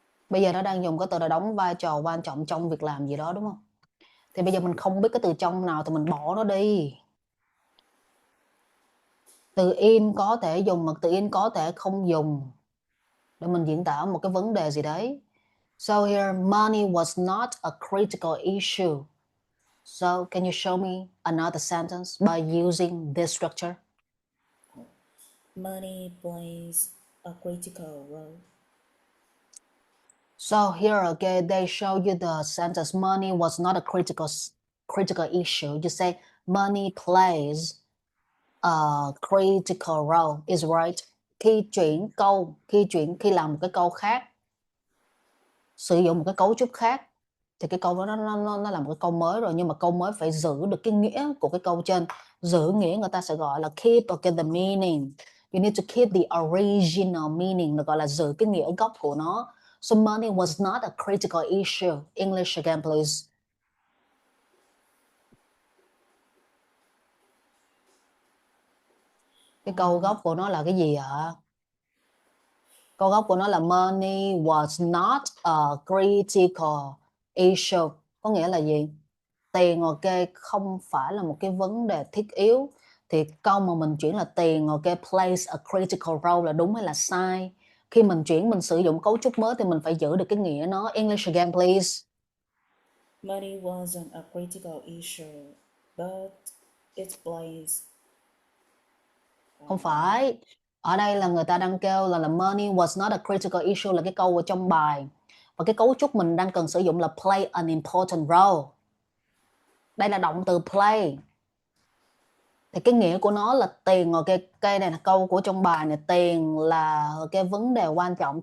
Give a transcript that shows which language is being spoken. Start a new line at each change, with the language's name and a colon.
Vietnamese: Bây giờ nó đang dùng cái từ là đóng vai trò quan trọng trong việc làm gì đó, đúng không? Thì bây giờ mình không biết cái từ trong nào thì mình bỏ nó đi. Từ in có thể dùng mà từ in có thể không dùng, để mình diễn tả một cái vấn đề gì đấy.
English: So here, money was not a critical issue. So can you show me another sentence by using this structure? Money plays a critical role. So here again, they show you the sentence, money was not a critical issue. You say money plays a critical role, is right.
Vietnamese: Khi chuyển làm một cái câu khác, sử dụng một cái cấu trúc khác, thì cái câu đó nó là một cái câu mới rồi, nhưng mà câu mới phải giữ được cái nghĩa của cái câu trên. Giữ nghĩa người ta sẽ gọi là
English: keep the meaning. You need to keep the original meaning,
Vietnamese: được gọi là giữ cái nghĩa gốc của nó.
English: So money was not a critical issue. English again, please.
Vietnamese: Cái câu gốc của nó là cái gì ạ? Câu gốc của nó là
English: money was not a critical issue.
Vietnamese: Có nghĩa là gì? Tiền ok không phải là một cái vấn đề thiết yếu. Thì câu mà mình chuyển là tiền ok
English: plays a critical role
Vietnamese: là đúng hay là sai? Khi mình chuyển, mình sử dụng cấu trúc mới thì mình phải giữ được cái nghĩa nó.
English: English again, please. Money wasn't a critical issue, but it plays.
Vietnamese: Không phải. Ở đây là người ta đang kêu là
English: money was not a critical issue
Vietnamese: là cái câu ở trong bài. Và cái cấu trúc mình đang cần sử dụng là
English: play an important role.
Vietnamese: Đây là động từ play. Thì cái nghĩa của nó là tiền, rồi cái này là câu của trong bài này, tiền là cái vấn đề quan trọng.